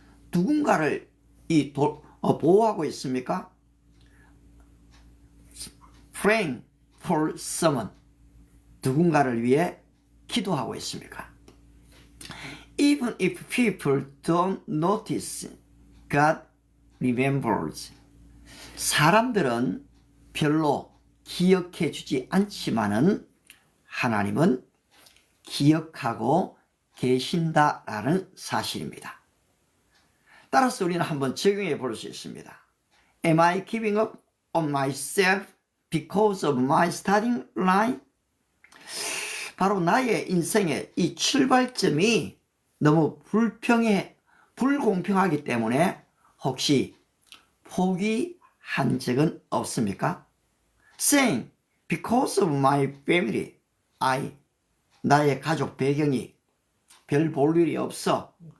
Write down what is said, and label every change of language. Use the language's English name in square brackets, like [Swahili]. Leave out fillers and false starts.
[Korean] 누군가를 보호하고 있습니까? [English] praying for someone. [Korean] 누군가를 위해 기도하고 있습니까? [English] Even if people don't notice, God remembers. [Korean] 사람들은 별로 기억해 주지 않지만은 하나님은 기억하고 계신다라는 사실입니다. 따라서 우리는 한번 적용해 볼 수 있습니다. [English] Am I giving up on myself because of my starting line? [Korean] 바로 나의 인생의 이 출발점이 너무 불공평하기 때문에 혹시 포기한 적은 없습니까? [English] Saying, because of my family, [Korean] 나의 가족 배경이 별 볼 일이 없어.